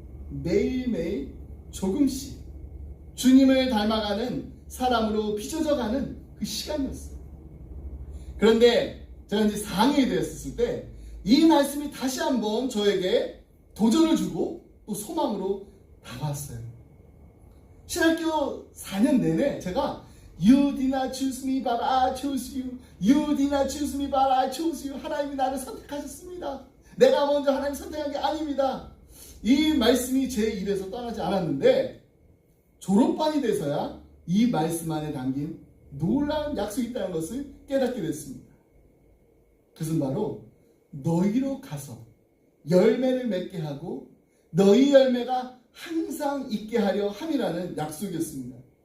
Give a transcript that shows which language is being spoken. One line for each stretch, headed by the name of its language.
Korean: 매일매일 조금씩 주님을 닮아가는 사람으로 빚어져가는 그 시간이었어요. 그런데 제가 이제 4학년이 되었을 때 이 말씀이 다시 한번 저에게 도전을 주고 또 소망으로 다가왔어요. 신학교 4년 내내 제가
English: You did not choose me but I chose you. You did not choose me but I chose you.
Korean: 하나님이 나를 선택하셨습니다. 내가 먼저 하나님 선택한 게 아닙니다. 이 말씀이 제 입에서 떠나지 않았는데 졸업반이 돼서야 이 말씀 안에 담긴 놀라운 약속이 있다는 것을 깨닫게 됐습니다. 그것은 바로 너희로 가서 열매를 맺게 하고 너희 열매가 항상 있게 하려 함이라는 약속이었습니다.